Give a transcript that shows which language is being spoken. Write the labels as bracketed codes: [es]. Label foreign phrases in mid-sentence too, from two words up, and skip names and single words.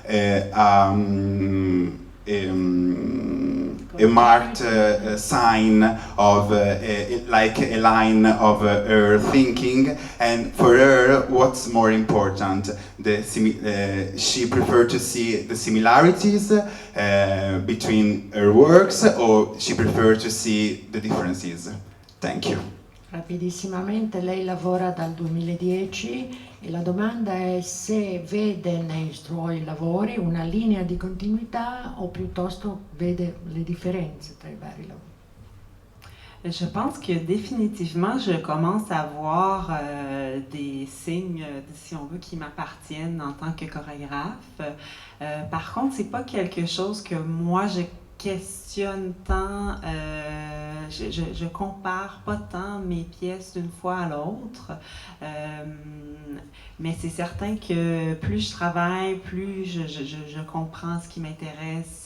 [en] a marked sign of like a line of her thinking, and for her what's more important, she preferred to see the similarities between her works, or she preferred to see the differences. Thank you. [it] Rapidissimamente, lei lavora dal 2010 e la domanda è se vede nei suoi lavori una linea di continuità o piuttosto vede le differenze tra i vari lavori. [fr] Je pense que définitivement, je commence à voir des signes, si on veut, qui m'appartiennent en tant que chorégraphe. Par contre, c'est pas quelque chose que moi je questionne tant, je compare pas tant mes pièces d'une fois à l'autre, mais c'est certain que plus je travaille, plus je comprends ce qui m'intéresse.